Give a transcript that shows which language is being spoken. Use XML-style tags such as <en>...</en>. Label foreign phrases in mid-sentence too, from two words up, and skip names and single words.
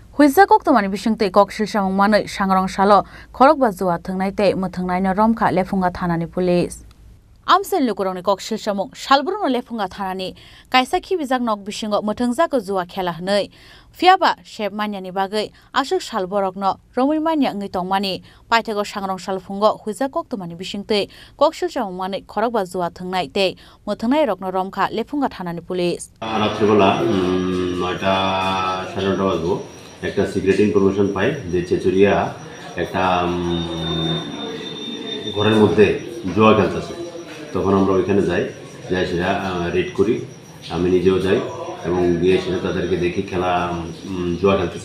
<trp>Huisa kok tomani bisingte kok silsamung manui sangrong salo khorok ba juwa thungnai te muthungnai na romkha lefunga thanani police amsen lukurongni kok silsamung salbruno lefunga thanani kaisa khibijak nok bisingo muthungjak</trp> <bn>জুয়া খেলা</bn> <trp>hnoi fiaba shep manyani bagai asuk salborokno romui manya ngi tongmani paithego sangrong salfungo huisa kok tomani bisingte kok silsamung manui khorok ba juwa thungnai te muthungnai rokno romkha lefunga thanani police</trp> <bn>রাত্রিবেলা 9টা 9:30 বাজবো একটা</bn> <en>secret information</en> <bn>পাই যে চেচুরিয়া একটা ঘরের মধ্যে জুয়া খেলতেছে। তখন আমরা ওইখানে যাই সেটা রেড করি, আমি নিজেও যাই এবং গিয়ে সেটা তাদেরকে দেখি খেলা জুয়া খেলতেছে।</bn>